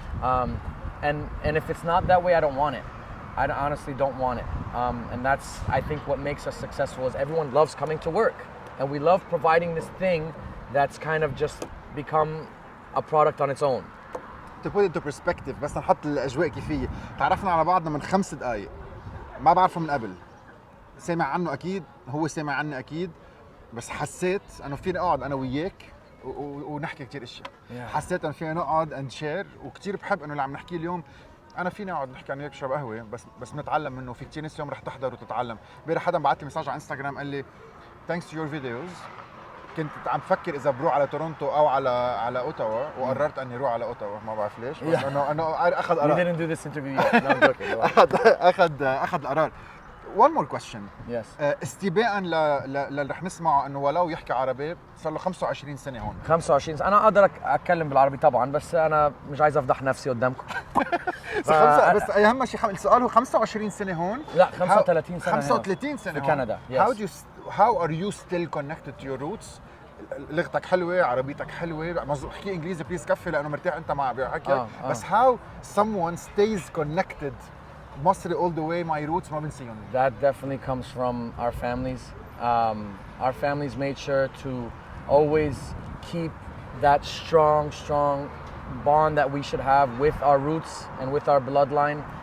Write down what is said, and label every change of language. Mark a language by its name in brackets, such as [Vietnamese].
[English] And if it's not that way, I don't want it. I honestly don't want it. And that's, I think, what makes us successful is everyone loves coming to work. And we love providing this thing that's kind of just become a product on its own. to put it into perspective [Arabic] بس نحط الاجواء كيفيه. تعرفنا على بعضنا من 5 دقائق، ما بعرفه من قبل، سامع عنه اكيد، هو سامع عني اكيد، بس حسيت انه فيني اقعد انا وياك ونحكي كثير اشياء. حسيت انه فينا نقعد [English] and share, [Arabic] وكثير بحب انه اللي عم نحكيه اليوم انا فيني اقعد نحكي انا وياك نشرب قهوه بس بنتعلم منه. في كثير ناس اليوم رح تحضر وتتعلم. امبارح حدا بعث لي مساج على انستغرام قال لي [English] thanks to your videos, [Arabic] كنت عم بفكر اذا بروح على تورونتو او على اوتاوا، وقررت اني اروح على اوتاوا، ما بعرف ليش، بس انه اخذ قرار. [English] You didn't do this interview yet. No, I'm joking. [Arabic] اخذ القرار. [English] One more question. Yes. [Arabic] استباءً للي رح نسمعه انه ولو يحكي عربي، صار له 25 سنه هون. 25 سنة. انا اقدر اتكلم بالعربي طبعا، بس انا مش عايز افضح نفسي قدامكم. بس اهم شيء السؤال هو 25 سنه هون؟ لا 35 سنة 35 سنه في كندا. [English] How are you still connected to your roots? [Arabic] لغتك حلوه، عربيتك حلوه، احكي انجليزي بليز كفي لانه مرتاح انت مع بحكي. بس [English] how someone stays connected مصري all the way my roots [Arabic] ما بنسيهم. [English] That definitely comes from our families. Our families made sure to always keep that strong bond that we should have with our roots and with our bloodline.